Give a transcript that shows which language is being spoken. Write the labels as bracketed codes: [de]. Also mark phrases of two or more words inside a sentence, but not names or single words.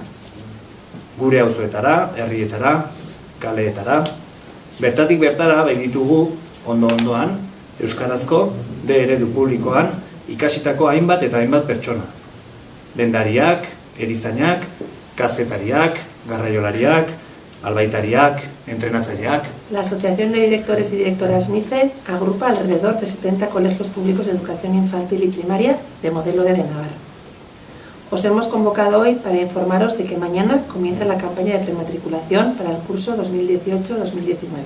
[eu] Gure auzoetara, herrietara, kaleetara, bertatik bertara begitugu ondo-ondoan euskarazko D-eredu publikoan ikasitako hainbat eta hainbat pertsona. Dendariak, erizainak, kazetariak, garraiolariak, albaitariak, entrenatzaileak. [es] La Asociación de Directores y Directoras NICE agrupa alrededor de 70 colegios públicos de educación infantil y primaria de modelo D de Navarra. Os hemos convocado hoy para informaros de que mañana comienza la campaña de prematriculación para el curso 2018-2019.